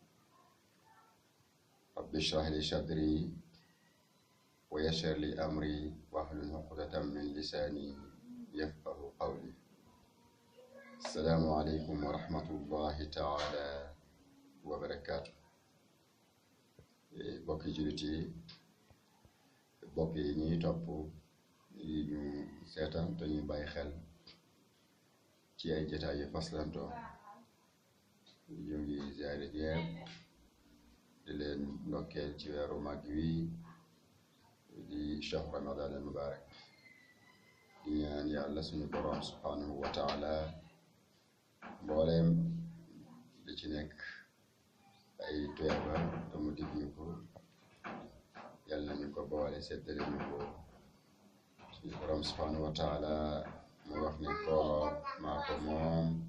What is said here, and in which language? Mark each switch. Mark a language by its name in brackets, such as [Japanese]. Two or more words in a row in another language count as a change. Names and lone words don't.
[Arabic] رب اشرح لي صدري ويسر لي أمري واحلل عقدة من لساني يفقه قولي السلام عليكم ورحمة الله تعالى وبركاته [Wolof] bokki jullit yi bokk yi ñuy topp yi ñu seetaan te ñu bàyyi xel ci ay jotaay yu faslantoo ñu ngi ziyaare ñépp di leen ndokkeel ci weeru mag wi di [Arabic] شهر رمضان المبارك [Wolof] di ñaan yàlla suñu boroom [Arabic] سبحانه وتعالى [Wolof] mbooleem li ci nekk ay tuyaaba te mu dig ñu ko yàlla ñu ko boole seddale ñu ko suñu boroom [Arabic] سبحانه وتعالى [Wolof] mu wax ni koor maa ko moom